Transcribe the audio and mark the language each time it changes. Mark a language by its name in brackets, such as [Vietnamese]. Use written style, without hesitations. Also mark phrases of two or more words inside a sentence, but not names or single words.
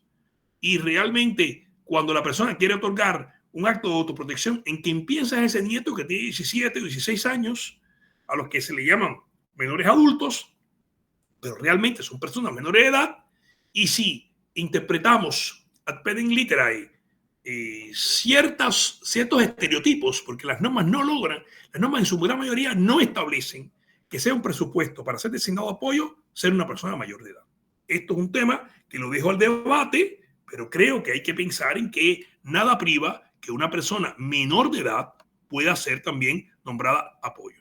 [Spanish] Y realmente, cuando la persona quiere otorgar un acto de autoprotección, en quien piensa ese nieto que tiene 17 o 16 años, a los que se le llaman menores adultos, pero realmente son personas menores de edad, y si interpretamos [Latin] ad pedem literae [Spanish] ciertos estereotipos, porque las normas no logran, las normas en su gran mayoría no establecen que sea un presupuesto para ser designado apoyo ser una persona mayor de edad. Esto es un tema que lo dejo al debate, pero creo que hay que pensar en que nada priva que una persona menor de edad pueda ser también nombrada apoyo.